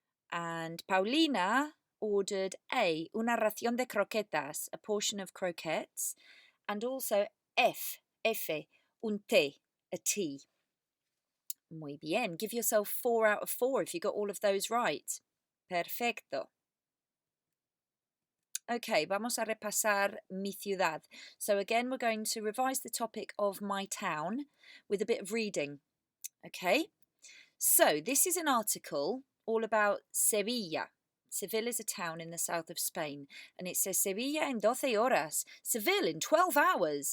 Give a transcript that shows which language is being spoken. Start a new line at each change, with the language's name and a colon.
English: And Paulina ordered A,
Spanish: una ración de croquetas,
English: a portion of croquettes, and also F,
Spanish: un té,
English: a tea.
Spanish: Muy bien.
English: Give yourself 4 out of 4 if you got all of those right. Perfecto.
Spanish: Okay, vamos a repasar mi ciudad.
English: So again, we're going to revise the topic of my town with a bit of reading. Okay, so this is an article all about Sevilla. Seville is a town in the south of Spain, and it says
Spanish: Sevilla en 12 horas,
English: Seville in 12 hours.